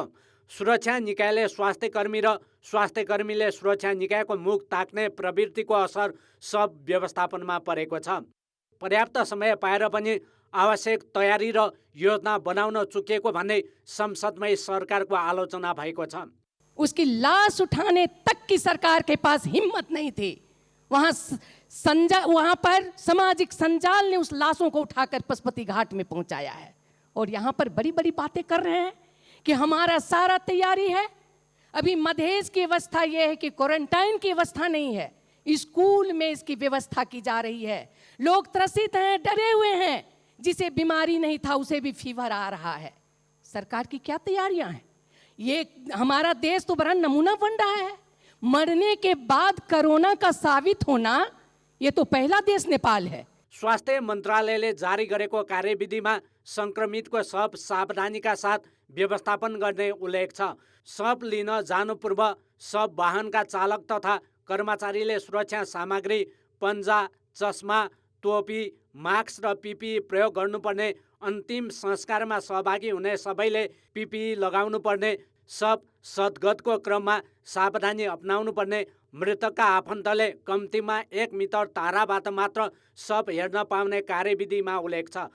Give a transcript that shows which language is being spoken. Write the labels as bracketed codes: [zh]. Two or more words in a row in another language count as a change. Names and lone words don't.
[ne] सुरक्षा निकायले स्वास्थ्यकर्मी र स्वास्थ्यकर्मीले सुरक्षा निकायको मुख ताक्ने प्रवृत्तिको असर सब व्यवस्थापनमा परेको छ। पर्याप्त समय पाएर पनि आवश्यक तयारी र योजना बनाउन चुकेको भन्ने संसदमै सरकारको आलोचना भएको छ। [hi] उसकी लाश उठाने तक की सरकार के पास हिम्मत नहीं थी। वहाँ पर सामाजिक संजाल ने उस लाशों को उठाकर पशुपति घाट में पहुंचाया है और यहाँ पर बड़ी बड़ी बातें कर रहे हैं कि हमारा सारा तैयारी है। अभी मधेश की अवस्था यह है कि क्वारंटाइन की अवस्था नहीं है, स्कूल में इसकी व्यवस्था की जा रही है। लोग त्रसित हैं, डरे हुए हैं, जिसे बीमारी नहीं था उसे भी फीवर आ रहा है। सरकार की क्या तैयारियां हैं? ये हमारा देश तो बड़ा नमूना बन रहा है। मरने के बाद कोरोना का साबित होना, ये तो पहला देश नेपाल है। [ne] स्वास्थ्य मन्त्रालयले जारी गरेको कार्यविधिमा सङ्क्रमितको शव सावधानीका साथ व्यवस्थापन गर्ने उल्लेख छ। शव लिन जानु पूर्व शव वाहनका चालक तथा कर्मचारीले सुरक्षा सामग्री, पन्जा, चस्मा, टोपी, मास्क र पिपिई प्रयोग गर्नुपर्ने, अन्तिम संस्कारमा सहभागी हुने सबैले पिपिई लगाउनुपर्ने, शव सद्गतको क्रममा सावधानी अपनाउनु पर्ने, मृतकका आफन्तले कम्तीमा 1 मिटर टाढाबाट मात्र शव हेर्न पाउने कार्यविधिमा उल्लेख छ।